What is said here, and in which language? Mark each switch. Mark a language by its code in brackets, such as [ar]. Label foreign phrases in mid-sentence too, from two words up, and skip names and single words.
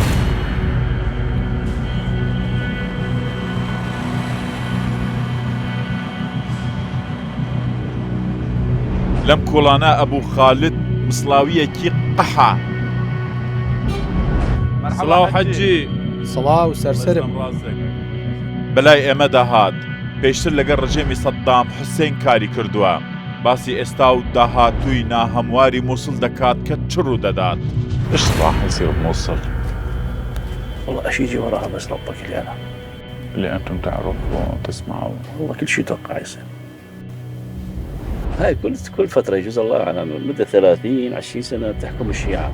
[ckb] لەم کۆڵانە ئەبوو خالد مسڵاویەکی قەحا. سڵاو حەجی سڵاو سەرسەرم بەلای ئێمەدا هات پێشتر لەگەڵ ڕژێمی سەدام حوسێن کاری کردووە باسی ئێستا و داهاتووی ناهەمواری مووسڵ دەکات کە چڕ و دەدات. [ar] ايش راح يصير بموصل؟ والله ايش يجي وراها بس ربك اللي انا اللي انتم تعرفوا وتسمعوا. والله كل شيء توقع يصير. هاي كل فتره يجوز الله اعلم مده 30 20 سنه تحكم الشيعه.